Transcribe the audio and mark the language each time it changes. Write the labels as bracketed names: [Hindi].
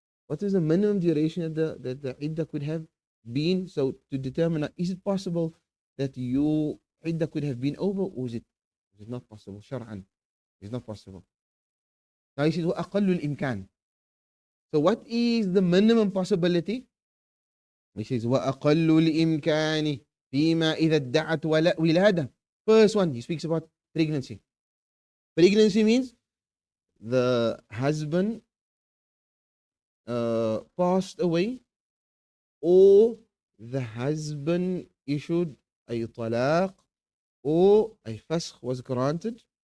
[English] What is the minimum duration that the iddah could have been? So to determine, is it possible that your iddah could have been over, or is it not possible? Shar'an, it's not possible. Now he says, [Arabic] وَأَقَلُّ الْإِمْكَانِ. [English] So what is the minimum possibility? He says, [Arabic] وَأَقَلُّ الْإِمْكَانِ فِيمَا إِذَا ادَّعَتْ وِلَادَةً. [English] First one, he speaks about pregnancy. Pregnancy means the husband passed away, or the husband issued a talaq, or a fasakh was granted.